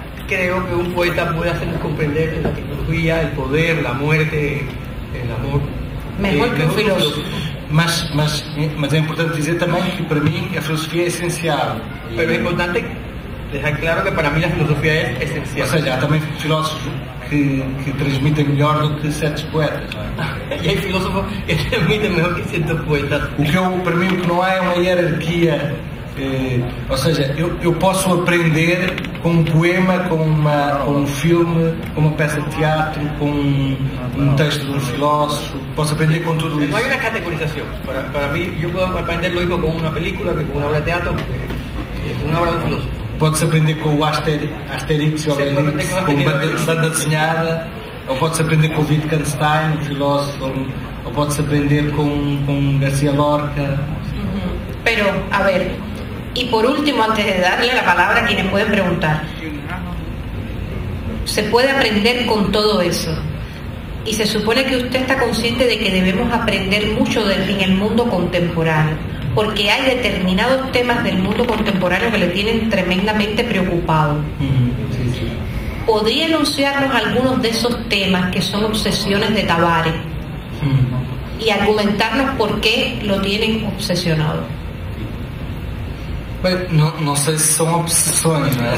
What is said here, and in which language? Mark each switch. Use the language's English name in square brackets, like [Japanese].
[Spanish] Creo que un poeta puede hacernos comprender la tecnología, el poder, la muerte, el amor. Mejor que un filósofo. [Portuguese] Mas é importante dizer também que para mim a filosofia é essencial. [Spanish] Pero es importante dejar claro que para mí la filosofía es [Portuguese] Ou [Spanish] esencial. [Portuguese] seja, há também filósofos que transmitem melhor do que certos poetas. Não é? [Spanish] Y hay filósofos que transmiten mejor que ciertos poetas. [Portuguese] Para mim, o que não há é uma hierarquia. Ou seja, eu posso aprender com um poema, com um filme, com uma peça de teatro, com um texto de um filósofo, posso aprender com tudo isso. [Spanish] No hay una categorización. Para mí, yo puedo aprender lo mismo con una película que con una obra de teatro, que con una obra de un filósofo. [Portuguese] Pode-se aprender com o Asterix ou Obelix, com banda desenhada, ou pode-se aprender com o Wittgenstein, o filósofo, ou pode-se aprender com García Lorca. [Spanish] Pero, a ver, y por último, antes de darle la palabra a quienes pueden preguntar, se puede aprender con todo eso. Y se supone que usted está consciente de que debemos aprender mucho en el mundo contemporáneo, porque hay determinados temas del mundo contemporáneo que le tienen tremendamente preocupado. Sí, sí. ¿Podría enunciarnos algunos de esos temas que son obsesiones de Tavares y argumentarnos por qué lo tienen obsesionado? [Portuguese] Bem, não sei se são obsessões, não é?